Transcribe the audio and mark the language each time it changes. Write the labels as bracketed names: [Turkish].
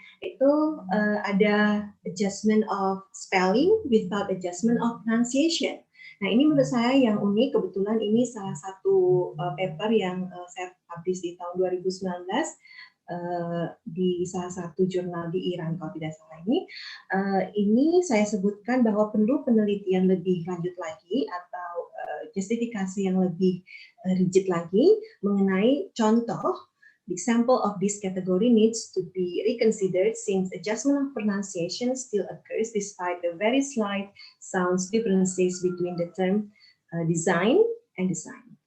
[Indonesian] Itu ada [English] adjustment of spelling without adjustment of pronunciation. [Indonesian] Nah, ini menurut saya yang unik. Kebetulan ini salah satu paper yang saya publish di tahun 2019 di salah satu jurnal di Iran kalau tidak salah ini. Ini saya sebutkan bahwa perlu penelitian lebih lanjut lagi atau justifikasi yang lebih rigid lagi mengenai contoh. [English] The example of this category needs to be reconsidered since adjustment of pronunciation still occurs despite the very slight sounds differences between the term design and design.